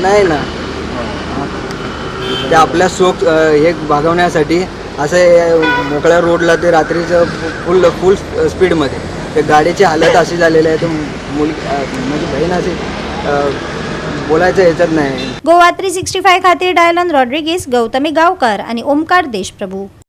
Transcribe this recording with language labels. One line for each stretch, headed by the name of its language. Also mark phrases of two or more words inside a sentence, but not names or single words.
Marathi: नाही ना, ते आपल्या शोक हे भागवण्यासाठी असं मोकळ्या रोडला ते रात्रीचं फुल स्पीडमध्ये ते गाडीची हालत अशी झालेली आहे। तर माझी बहीण अशी बोलायचं ह्याच्यात नाही।
Konkani: गोवा 365 खातीर डायलन रॉड्रिगीस, गौतमी गांवकार आणि ओमकार देशप्रभू।